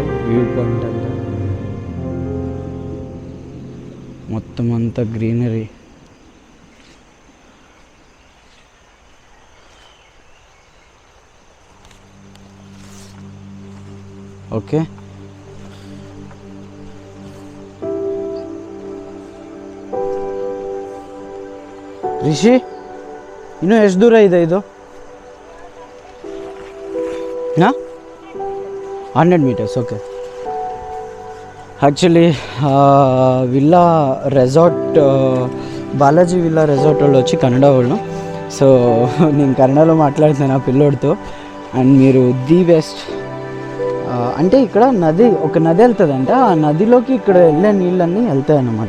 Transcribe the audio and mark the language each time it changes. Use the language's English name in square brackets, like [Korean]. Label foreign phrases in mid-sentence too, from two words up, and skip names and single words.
[English] view point [Telugu] అంతా మొత్తం అంతా గ్రీనరీ. ఓకే, [Kannada] ರಿಷಿ ಇನ್ನೂ ಎಷ್ಟು ದೂರ ಇದೆ ಇದು? [English] 100 meters. [Telugu] ఓకే, యాక్చువల్లీ విల్లా రెసార్ట్, బాలాజీ విల్లా రెసార్ట్ వాళ్ళు వచ్చి కన్నడ వాళ్ళు. సో నేను కన్నడలో మాట్లాడుతున్నాను ఆ పిల్లోడితో. అండ్ మీరు [English] the best [Telugu] అంటే ఇక్కడ ఒక నది వెళ్తుందంట, ఆ నదిలోకి ఇక్కడ వెళ్ళే నీళ్ళన్నీ వెళ్తాయి అన్నమాట.